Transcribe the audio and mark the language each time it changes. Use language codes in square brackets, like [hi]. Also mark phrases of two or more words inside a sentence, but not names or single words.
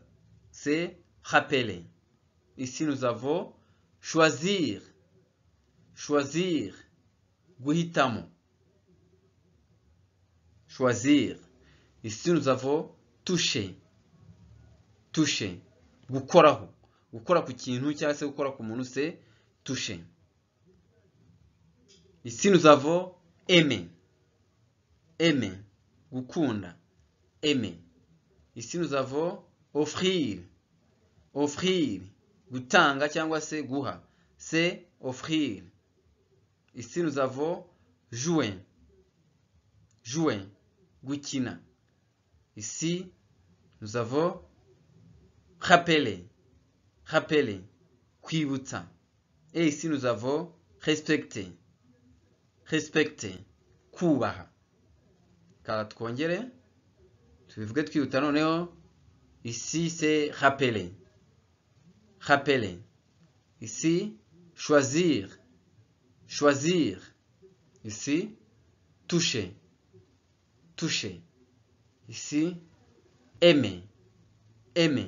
[fr] C'est rappeler. Ici, nous avons choisir. [rw] Choisir. Guhitamo. [fr] Choisir. Ici, nous avons toucher. Toucher. [rw] Gukoraho. Gukora ku kintu cyangwa se gukora ku muntu, [fr] c'est toucher. Ici, nous avons aimer. Aimer. Gukunda. Aimer. Ici, nous avons offrir. Offrir. [rw] Gutanga cyangwa se guha. [fr] C'est offrir. Ici, nous avons jouer. [rw] Jouer. Gukina. [fr] Ici, nous avons rappeler. [rw] Rappeler. Kwibutsa. [fr] Et ici, nous avons respecter. Respecter. [rw] Kubaha. Kala twongere. Tubivuge twihuta noneho. [fr] Ici, c'est rappeler. Rappeler. Ici, choisir. Choisir. Ici, toucher. Toucher. Ici, aimer. Aimer.